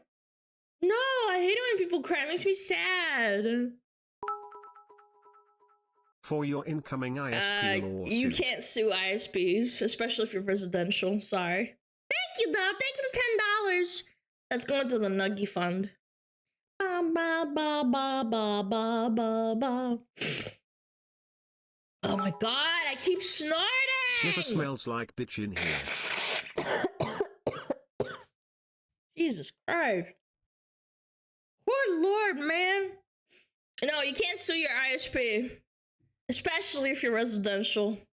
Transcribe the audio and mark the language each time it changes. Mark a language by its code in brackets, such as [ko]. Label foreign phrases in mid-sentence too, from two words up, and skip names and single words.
[en] No, I hate it when people cry. It makes me sad. For your incoming ISP lawsuit. You can't sue ISPs, especially if you're residential. Sorry. Thank you, though. Thank you for $10. That's going to the Nuggy Fund. Ba ba ba ba ba ba ba ba. Oh my god, I keep snorting! Sniffer smells like bitch in here. Jesus Christ. Good lord, man. No, you can't sue your ISP, especially if you're residential.